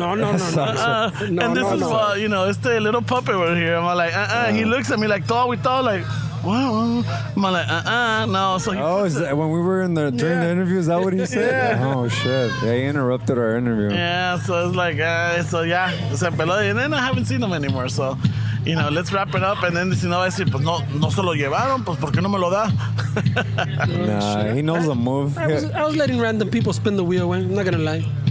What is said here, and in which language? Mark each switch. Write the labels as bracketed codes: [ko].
[en] And this is what, it's the little puppet over here. I'm like, He looks at me like, we thought like, wow. I'm like, no. So is that when we were during the interview? Is that what he said? Yeah. Oh shit! Yeah, he interrupted our interview. Yeah, so it's like, [es] se peló, [en] and then I haven't seen him anymore. So, let's wrap it up, and then [es] si no va a decir, pues no se lo llevaron, pues ¿por qué no me lo da? [en] Nah, he knows the move. I was letting random people spin the wheel, I'm not gonna lie.